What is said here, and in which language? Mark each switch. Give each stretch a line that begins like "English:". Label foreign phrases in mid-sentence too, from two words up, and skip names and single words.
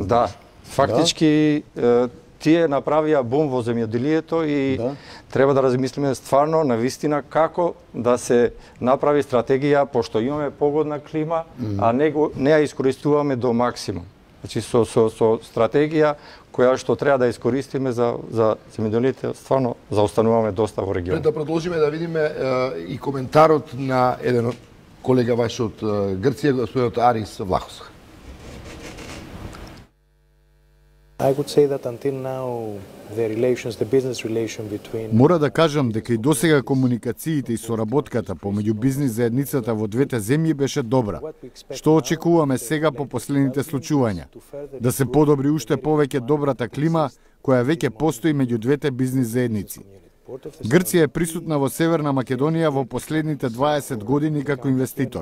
Macedonian: Да, фактички тие направија бум во земјоделието и треба да размислиме стварно на вистина како да се направи стратегија, пошто имаме погодна клима, а не ја искористуваме до максимум. Значи со стратегија која што треба да искористиме за земјоделието, стварно заостануваме доста во регионот. Пред да продолжиме да видиме и коментарот на еден колега ваш од Грција, господинот Арис Влахос.
English: I would say that until now the business relation between
Macedonian: Мора да кажам дека и досега комуникациите и соработката помеѓу бизнис заедницата во двете земји беше добра. Што очекуваме сега по последните случувања? Да се подобри уште повеќе добрата клима која веќе постои меѓу двете бизнис заедници. Грција е присутна во Северна Македонија во последните 20 години како инвеститор.